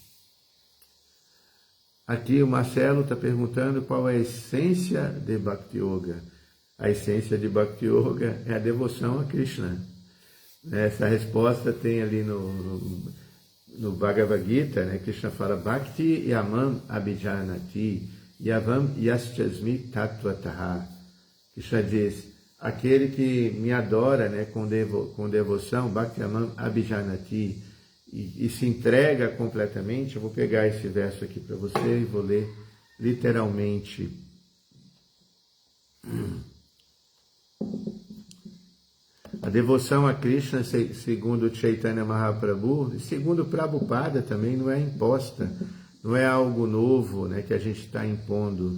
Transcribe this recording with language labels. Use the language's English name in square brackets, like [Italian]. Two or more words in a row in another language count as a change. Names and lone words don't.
[Portuguese] Aqui o Marcelo está perguntando qual é a essência de Bhakti Yoga. A essência de Bhakti Yoga é a devoção a Krishna. Essa resposta tem ali no Bhagavad Gita, né? Krishna fala, [Sanskrit] भक्त्या माम् अभिजानाति, यावान् यश्चास्मि तत्त्वतः. [Portuguese] Krishna diz, aquele que me adora, né, com devoção, [Sanskrit] भक्त्या माम् अभिजानाति, [Portuguese] e se entrega completamente. Eu vou pegar esse verso aqui para você e vou ler literalmente. A devoção a Krishna, segundo Chaitanya Mahaprabhu, e segundo Prabhupada também, não é imposta, não é algo novo, né, que a gente está impondo.